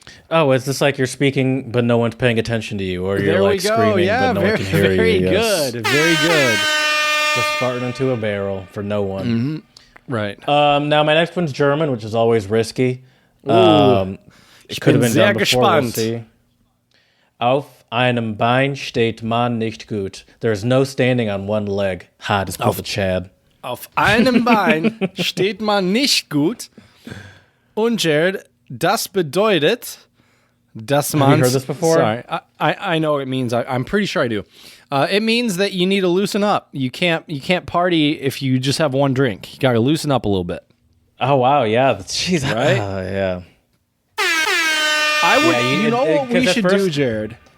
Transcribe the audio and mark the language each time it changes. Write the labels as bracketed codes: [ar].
[en] Oh, is this like you're speaking but no one's paying attention to you, or you're like screaming but no one can hear you? Very good. Just farting into a barrel for no one. Mm-hmm. Right. Now my next one's German, which is always risky. It could have been done before. We'll see. [de] Auf einem Bein steht man nicht gut. [en] There's no standing on one leg. Ha, das pulled the Chad. [de] Auf einem Bein steht man nicht gut. Und Jared, das bedeutet, dass man... [en] Have you heard this before? Sorry, I know what it means. I'm pretty sure I do. It means that you need to loosen up. You can't party if you just have one drink. You got to loosen up a little bit. Oh wow, yeah, jeez, right? Yeah. I would. You know what we should do, Jared?